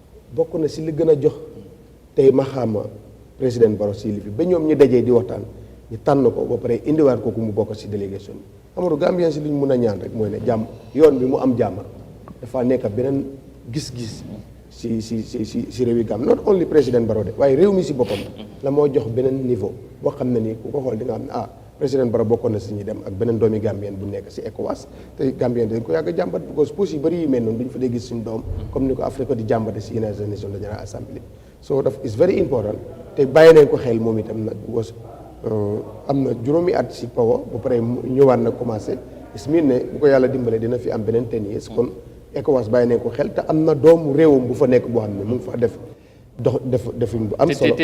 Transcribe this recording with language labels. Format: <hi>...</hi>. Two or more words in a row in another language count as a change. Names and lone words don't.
<wo>bokk na si li gën a jox tey ma xaama président Barrow si li fi ba ñoom ñu dajee di waxtaan ñu tànn ko ba pare indiwaat ko ku mu bokk si délégation bi. Amadou Gambien si li ñu mën a ñaan rek mooy ne jàmm yoon bi mu am jàmm dafa nekk beneen gis-gis si réew yi Gambie</wo> <en>not only</en> <wo>président Barrow de waaye réew mi si boppam la moo jox beneen niveau boo xam ne nii ku ko xool di nga xam ne président Barrow bokkoon na si ñuy dem ak beneen doomi Gambien bu nekk si ECOWAS te Gambien dañ ko yàgg a jàmbat because poste yu bëri yi mel noonu duñ fa dee gis suñu doom comme ni ko Afrique di jàmbate si United Nations General Assembly so daf</wo> <en>is very important</en> <wo>te bàyyi nañ ko xel moom itam nag because am na juróomi at si power ba pare ñëwaat na commencé is miin ne bu ko yàlla dimbalee dina fi am beneen</wo> <en>10 years</en> <wo>kon ECOWAS bàyyi nañ ko xel te am na doomu réewam bu fa nekk boo xam ne mu ngi fa defin bu am solo</wo>